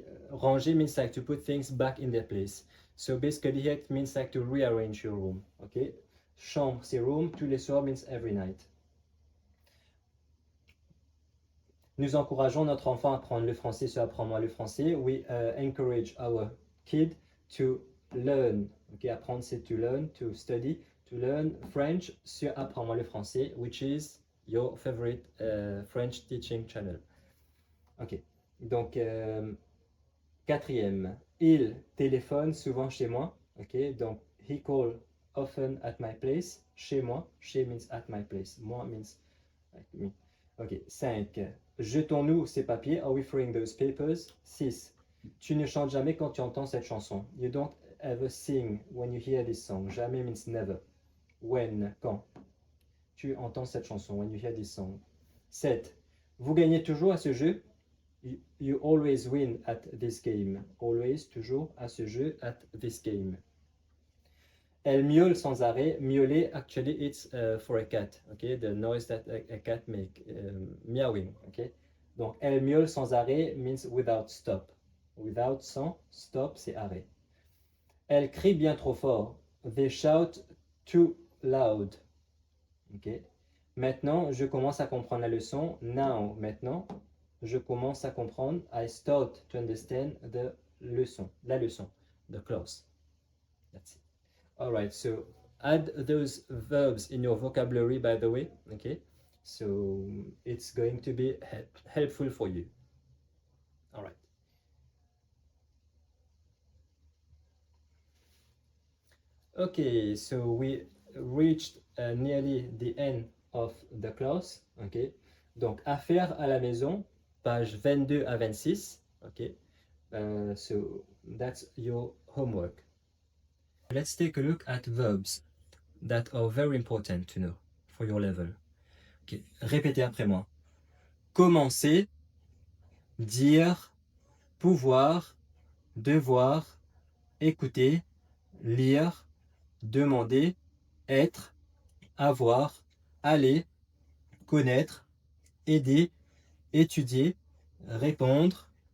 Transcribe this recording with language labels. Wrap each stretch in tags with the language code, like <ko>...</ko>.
<en>Ranger means like to put things back in their place. So basically here it means like to rearrange your room. Okay?</en> <fr>Chambre, c'est</fr> <en>room.</en> <fr>Tous les soirs</fr> <en>means every night.</en> <fr>Nous encourageons notre enfant à apprendre le français sur Apprends-moi le français.</fr> <en>We encourage our kid to learn. Okay,</en> <fr>apprendre c'est</fr> <en>to learn, to study, to learn French sur Apprends-moi le français, which is your favorite French teaching channel.</en> <fr>Ok, donc quatrième, il téléphone souvent chez moi.</fr> <en>Ok,</en> <fr>donc</fr> <en>he call often at my place.</en> <fr>Chez moi, chez</fr> <en>means at my place.</en> <fr>Moi</fr> <en>means like me.</en> <fr>Ok, 5. Jetons-nous ces papiers.</fr> <en>Are we throwing those papers? 6.</en> <fr>Tu ne chantes jamais quand tu entends cette chanson.</fr> <en>You don't ever sing when you hear this song. Jamais means never. When,</en> <fr>quand tu entends cette chanson.</fr> <en>When you hear this song. 7.</en> <fr>Vous gagnez toujours à ce jeu.</fr> <en>You always win at this game. Always,</en> <fr>toujours, à ce jeu,</fr> <en>at this game.</en> <fr>Elle miaule sans arrêt.</fr> <en>Miauler, actually, it's for a cat. Okay, the noise that a cat make, meowing.</en> <fr>Okay, donc elle miaule sans arrêt</fr> <en>means without stop.</en> <fr>Without, sans, stop, c'est arrêt. Elle crie bien trop fort.</fr> <en>They shout too loud. Okay.</en> <fr>Maintenant, je commence à comprendre la leçon. Now, maintenant, je commence à comprendre.</fr> <en>I start to understand the leçon.</en> <fr>La leçon.</fr> <en>The clause. That's it. Alright, so add those verbs in your vocabulary, by the way. Okay, so it's going to be helpful for you. Alright. Okay, so we reached nearly the end of the class.</en> <fr>Okay, donc affaires à la maison, page 22 à 26.</fr> <en>Okay, so that's your homework. Let's take a look at verbs that are very important to know for your level.</en> <fr>Okay. Répétez après moi. Commencer, dire, pouvoir, devoir, écouter, lire, demander, être, avoir, aller, connaître, aider, étudier, répondre,</fr>